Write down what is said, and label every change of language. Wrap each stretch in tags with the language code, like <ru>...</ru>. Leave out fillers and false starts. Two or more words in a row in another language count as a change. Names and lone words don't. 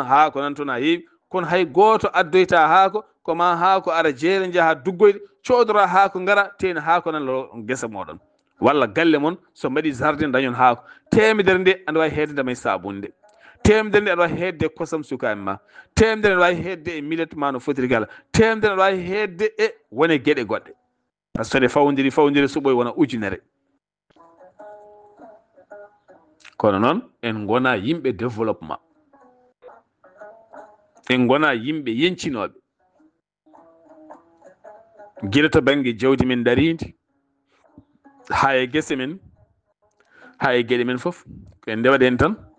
<ff>haako nan toon ha heewi, kono hay goto addoyta haako, koma haako ara jeere jaaha duggoyde, coodora haako ngara tena haako nan lo guesa moɗon, walla galle mon so mbaɗi jardin dañon haako, temedere nde aɗa wawi hedde ndemay sabunde, temedere nde aɗa wawi hedde kosam sukaɓe ma, temedere aɗa wawi hedde e millet ma no fotiri gala, temedere aɗa wawi hedde e wone gueɗe goɗɗe, par ce que ɗe fawodiri suɓoy wona ujunere. Kono noon en gona yimɓe développement, en gona yimɓe yencinoɓe, guila to banggue jawdi men daridi, ha e guese men, ha e gueɗe men foof ko en ndewaɗen tan,</ff>